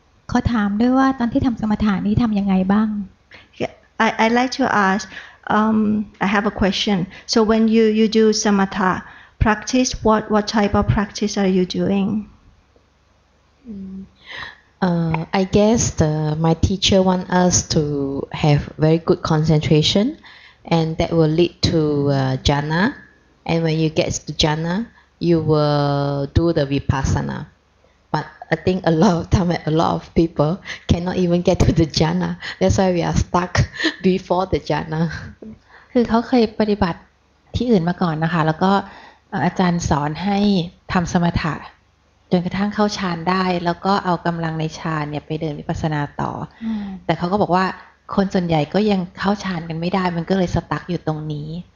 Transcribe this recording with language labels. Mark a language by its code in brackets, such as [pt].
[th] เขาถามด้วยว่าตอนที่ทำสมถะนี้ทำยังไงบ้าง [en] I like to ask. I have a question. So when you do samatha practice, what type of practice are you doing? I guess my teacher want us to have very good concentration, and that will lead to jhana. And when you get to jhana, you will do the vipassana. But I think a lot of time, a lot of people cannot even get to the jhana. That's why we are stuck before the jhana. [th] คือเขาเคยปฏิบัติที่อื่นมาก่อนนะคะแล้วก็อาจารย์สอนให้ทำสมถะจนกระทั่งเข้าฌานได้แล้วก็เอากำลังในฌานเนี่ยไปเดินวิปัสสนาต่อแต่เขาก็บอกว่าคนส่วนใหญ่ก็ยังเข้าฌานกันไม่ได้มันก็เลยสตั๊กอยู่ตรงนี้